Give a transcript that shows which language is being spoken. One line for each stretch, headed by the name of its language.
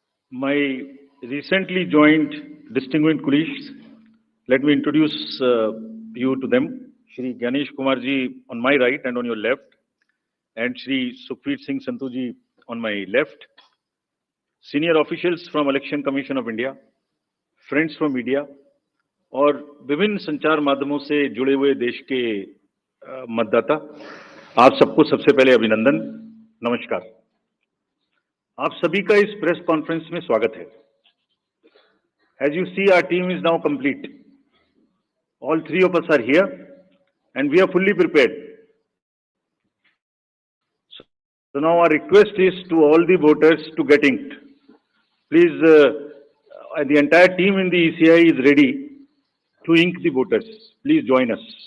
English: My recently joined distinguished colleagues, let me introduce you to them. Shri Ganesh Kumarji on my right and on your left, and Shri Sukhveer Singh Santuji on my left. Senior officials from Election Commission of India, friends from media,
Hindi: और विभिन्न संचार माध्यमों से जुड़े हुए देश के मतदाता, आप सबको सबसे पहले अभिनंदन, नमस्कार। आप सभी का इस प्रेस कॉन्फ्रेंस में स्वागत है।
English: As you see, our team is now complete. All three of us are here, and we are fully prepared. So now our request is to all the voters to get inked. Please, the entire team in the ECI is ready to ink the voters. Please join us.